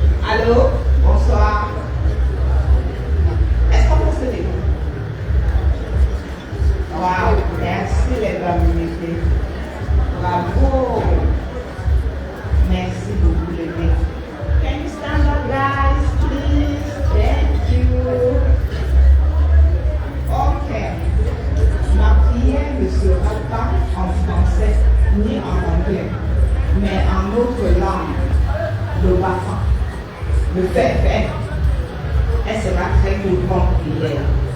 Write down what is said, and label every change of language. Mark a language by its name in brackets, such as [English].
[French] Allô, bonsoir. Est-ce qu'on peut se lever? Wow, merci les Bamileke. Bravo. Merci beaucoup les gars. [English] Can you stand up, guys, please? Thank you. Ok. [French] Ma prière ne sera pas en français ni en anglais, mais en autre langue, le Bafang. Le fait, elle sera très grande prière.